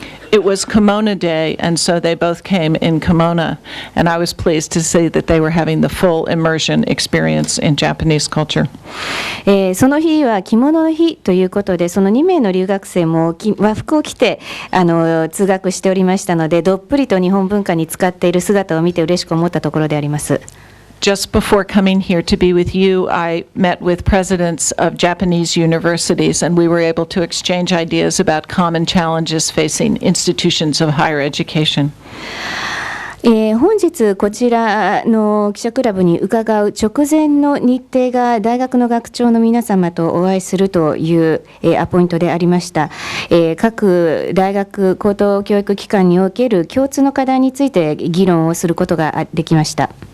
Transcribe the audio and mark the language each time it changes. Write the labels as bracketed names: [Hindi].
[English] It was Kimono Day, and so they both came in kimono, and I was pleased to see that they were having the full immersion experience in Japanese culture. [Japanese] その日は着物の日ということで、その2名の留学生も和服を着て通学しておりましたので、どっぷりと日本文化に使っている姿を見て嬉しく思ったところであります。 [English] Just before coming here to be with you, I met with presidents of Japanese universities, and we were able to exchange ideas about common challenges facing institutions of higher education. [Japanese] 本日こちらの記者クラブに伺う直前の日程が大学の学長の皆様とお会いするというアポイントでありました。各大学高等教育機関における共通の課題について議論をすることができました。